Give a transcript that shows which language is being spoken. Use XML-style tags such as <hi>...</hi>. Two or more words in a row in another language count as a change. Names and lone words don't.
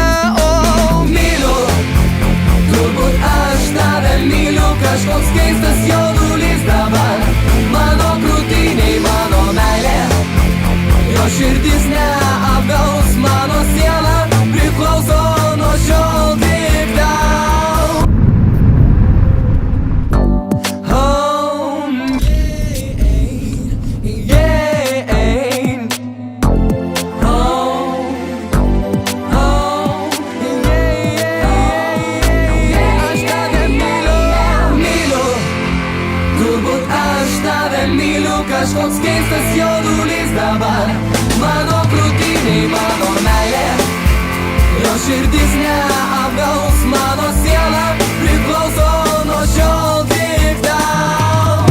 <lt>O myliu, turbūt aš tave myliu, kažkoks keistas jaudulys dabar mano krūtiniai, mano meilė. Jo širdis neapgaus, mano siela priklauso nuo šiol tik tau.</lt> <en>Oh, yeah, yeah. Oh, yeah.</en> <lt>Aš tave myliu, turbūt aš tave myliu, kažkoks keistas jaudulys dabar mano krūtiniai, mano meilė. Jo širdis neapgaus, mano siela priklauso nuo šiol tik tau.</lt>